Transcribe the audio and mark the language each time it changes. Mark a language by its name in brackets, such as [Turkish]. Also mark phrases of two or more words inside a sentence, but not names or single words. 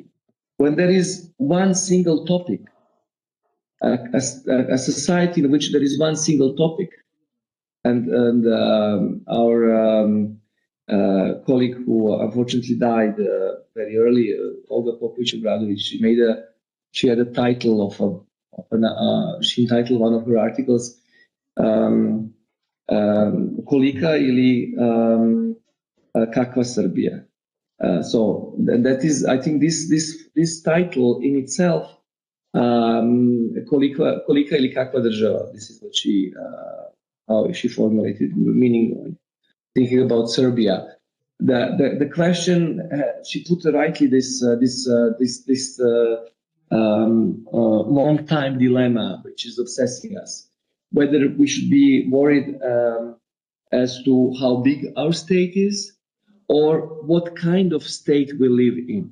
[English] When there is one single topic, a society in which there is one single topic, and our colleague who unfortunately died very early, Olga Popovic-Obradovic, she had a title she entitled one of her articles [Serbian] Kolika ili kakva [English] Serbia. So that is, I think, this title in itself, [Serbian] kolika ili kakva država. [English] This is what how she formulated, meaning thinking about Serbia. The question, she put rightly this long time dilemma which is obsessing us, whether we should be worried as to how big our state is, or what kind of state we live in.